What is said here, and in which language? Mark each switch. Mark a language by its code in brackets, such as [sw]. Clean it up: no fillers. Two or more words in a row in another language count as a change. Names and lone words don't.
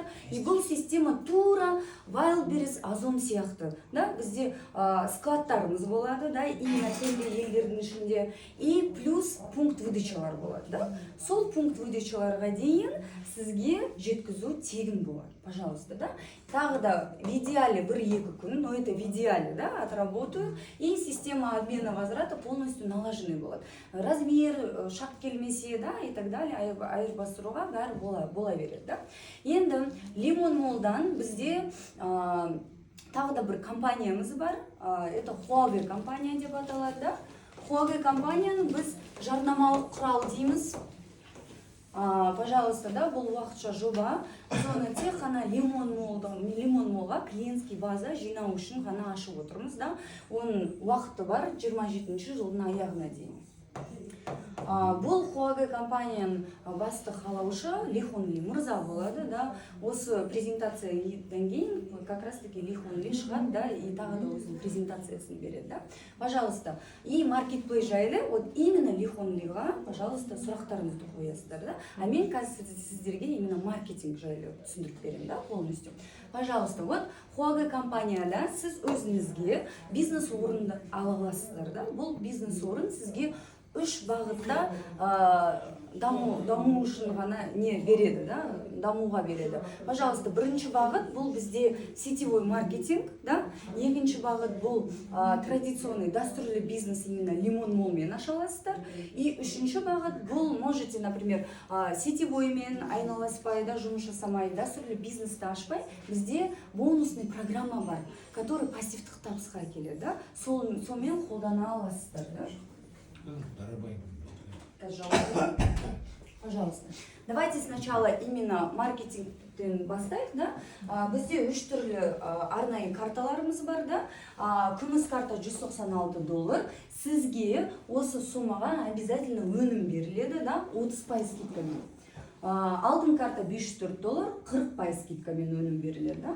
[kk] И бұл система тура Wildberries, Озон сияқты, да, бізде складтарымыз болады, да, именно теңде елдердің ішінде. [ru] И плюс пункт выдачалар [kk] болады, да. Сол [ru] пункт выдачаларға [kk] дейін сізге жеткізу тегін болады, пожалуйста, да. Тағы да [ru] в идеале 1-2 күн, но это в идеале, да, отработаю, и система обмена возврата полностью налаженный болады. [kk] Размер, шарт келмесе, да, [ru] и так далее, [kk] айырбастыруға бәрі бола береді, да. Енді Лимон Моллдан бізде тағы да бір компаниямыз бар, это Huawei компания деп аталады, да. Huawei компанияны біз жарнамалық құрал дейміз. Пожалуйста, да, бұл уақытша жоба. Соны тек қана Лимон Моллға [ru] клиентский база [kk] жинау үшін ғана ашып отырмыз, да. Оның уақыты бар 27 жылдың аяғына дейін. Бұл Huawei компанияның басты қалаушы Ли Хун Ли мырза болады, да. Осы презентациядан кейін [ru] как раз таки [kk] Ли Хун Ли шығады, да, и тағы да өзінің презентациясын береді, да. Пожалуйста. И маркетплейс жайлы, [ru] вот именно [kk] Ли Хун Лиға, пожалуйста, сұрақтарыңызды қоясыздар, да. А мен қазір сіздерге именно маркетинг жайлы түсіндіріп беремін, да, полностью. [ru] Пожалуйста, вот [kk] Huawei компанияда сіз өзіңізге бизнес орынды ала аласыздар, да. Бұл бизнес орын сізге 3 бағытта даму үшін ғана не береді, да, дамуға береді. Пожалуйста, бірінші бағыт бұл бізде [ru] сетевой маркетинг, [kk] да. Екінші бағыт бұл традиционный дәстүрлі бизнес именно Лимон Моллмен аша аласыздар. И үшінші бағыт бұл [ru] можете, например, [kk] сетевоймен айналаспай, да, жұмыс жасамай, дәстүрлі бизнесті ашпай, бізде [ru] бонусный программа [kk] бар, который пассивтық табысқа келеді, да. Сонымен қолдана аласыздар, да. Пожалуйста. [ru] Давайте сначала именно [kk] маркетингтен бастайық, да. Бізде 3 түрлі арнайы карталарымыз бар, да. Күміс карта $196. Сізге осы суммаға обязательно өнім беріледі, да, 30% скидкамен. Алтын карта $504, 40% скидкамен өнім беріледі, да.